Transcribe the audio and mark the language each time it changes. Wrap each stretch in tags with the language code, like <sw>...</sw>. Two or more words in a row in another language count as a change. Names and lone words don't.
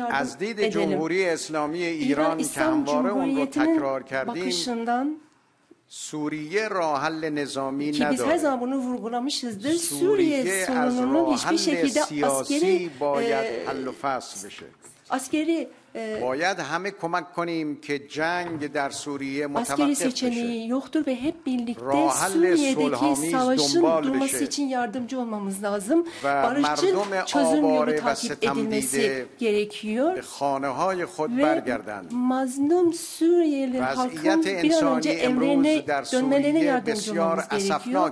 <fa>از دید جمهوری اسلامی ایران که همواره اون رو تکرار کردیم، سوریه راه حل نظامی نداره. سوریه از راه حل سیاسی باید حل و فصل بشه. باید همه کمک کنیم که جنگ در سوریه</fa> <tr>askeri seçeneği yoktur ve hep birlikte Suriye'deki savaşın durması için yardımcı olmamız lazım. Barışçıl çözüm yolu takip edilmesi gerekiyor. Ve mazlum Suriyeli halkın bir an önce evlerine dönmelerine yardımcı olmamız gerekiyor.</tr>